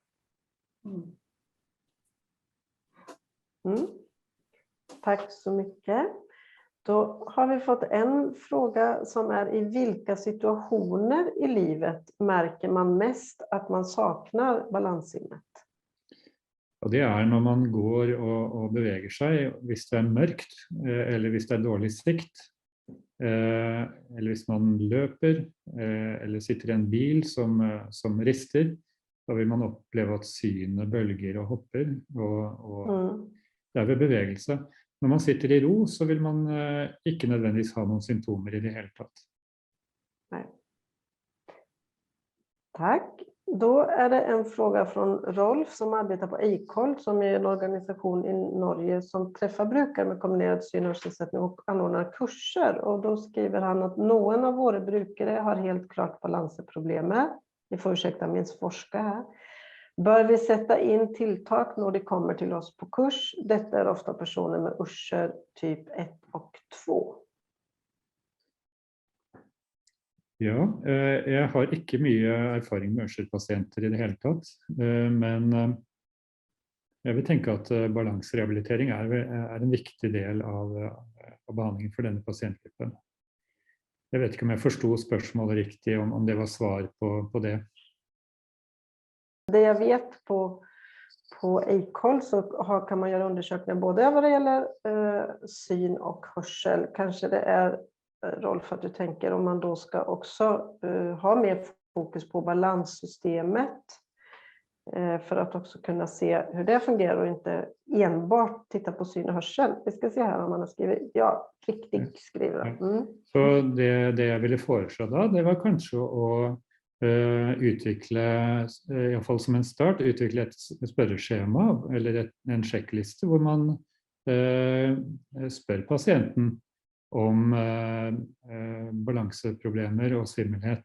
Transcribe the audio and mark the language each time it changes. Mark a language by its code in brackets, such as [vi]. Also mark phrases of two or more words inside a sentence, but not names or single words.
[sv] Tack så mycket. Då har vi fått en fråga som I vilka situationer I livet märker man mest att man saknar balanssinnet? [no] Og det når man går og beveger seg, hvis det mørkt, eller hvis det dårlig sikt, eller hvis man løper, eller sitter I en bil som rister, da vil man oppleve at synet bølger og hopper, og det ved bevegelse. Når man sitter I ro, så vil man ikke nødvendigvis ha noen symptomer I det hele tatt. [sv] Nej. Tack. Då det en fråga från Rolf som arbetar på Eikholt, som en organisation I Norge som träffar brukare med kombinerad syn- och hörselnedsättning och anordnar kurser. Och då skriver han att någon av våra brukare har helt klart balanseproblemer. Ni får ursäkta min forska här. Bör vi sätta in tilltak när de kommer till oss på kurs? Detta ofta personer med Usher typ 1 och 2. [no] Ja, jeg har ikke mye erfaring med Usher-pasienter I det hele tatt, men jeg vil tenke at balanserehabilitering en viktig del av behandlingen for denne pasientgruppen. Jeg vet ikke om jeg forstod spørsmålet riktig, om det var svar på det. [sv] Det jag vet på Eikholt så kan man göra undersökningar både vad det gäller syn och hörsel. Kanske det Rolf att du tänker om man då ska också ha mer fokus på balanssystemet för att också kunna se hur det fungerar och inte enbart titta på syn och hörsel. Vi ska se här om man har skrivit, ja, riktigt skriver. [no] Så det jeg ville foreslå da, det var kanskje å utvikle, I hvert fall som en start, utvikle et spørreskjema eller en sjekkliste hvor man spør pasienten om balanseproblemer og svimmelhet.